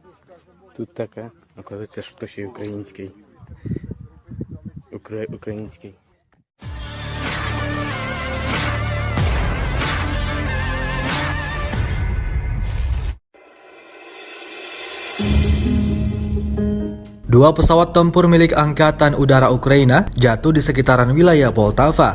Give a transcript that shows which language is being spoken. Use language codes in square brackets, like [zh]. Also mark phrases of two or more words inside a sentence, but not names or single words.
[uk] Тут така, оказується, що ще й український. Український. [id] Dua pesawat tempur milik Angkatan Udara Ukraina jatuh di sekitaran wilayah Poltava.